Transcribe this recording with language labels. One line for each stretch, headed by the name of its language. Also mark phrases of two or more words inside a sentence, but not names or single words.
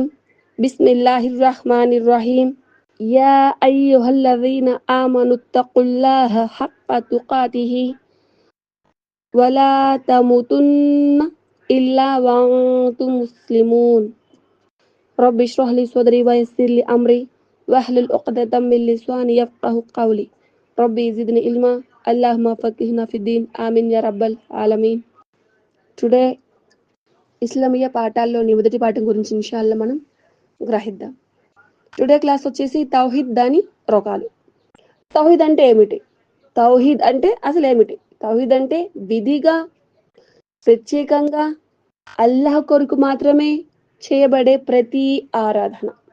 Arabic: بسم الله الرحمن الرحيم. يا أيها الذين آمنوا اتقوا الله حق تقاته ولا تموتن إلا وأنتم مسلمون. رب اشرح لي صدري ويسر لي أمري واحلل عقدة من لساني يفقهوا قولي. رب زدني علما. اللهم فقهنا في الدين. آمين يا رب العالمين.
Telugu: టుడే ఇస్లామీయ పాఠాల్లోని మొదటి పాఠం గురించి ఇన్షాల్లా మనం గ్రహిద్దాం.
English: today class
Telugu: వచ్చేసి తౌహీద్ దాని రకాలు. తౌహీద్ అంటే ఏమిటి? తౌహీద్ అంటే అసలు ఏమిటి? తౌహీద్ అంటే విధిగా ప్రత్యేకంగా అల్లాహ్ కొరకు మాత్రమే చేయబడే ప్రతి ఆరాధన.